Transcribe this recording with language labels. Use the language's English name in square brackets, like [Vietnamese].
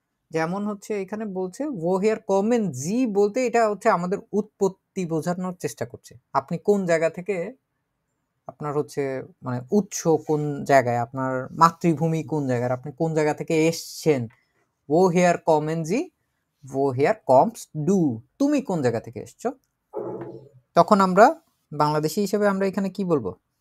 [Bangla] যেমন হচ্ছে এখানে বলছে [German] woher kommen Sie [Bangla] বলতে এটা হচ্ছে আমাদের উৎপত্তি বোঝানোর চেষ্টা করছে। আপনি কোন জায়গা থেকে, আপনার হচ্ছে মানে উৎস কোন জায়গায়, আপনার মাতৃভূমি কোন জায়গায়, আপনি কোন জায়গা থেকে এসছেন। [German] woher kommen Sie, woher kommst du, [Bangla] তুমি কোন জায়গা থেকে এসছো। তখন আমরা বাংলাদেশী হিসেবে আমরা এখানে কি বলবো?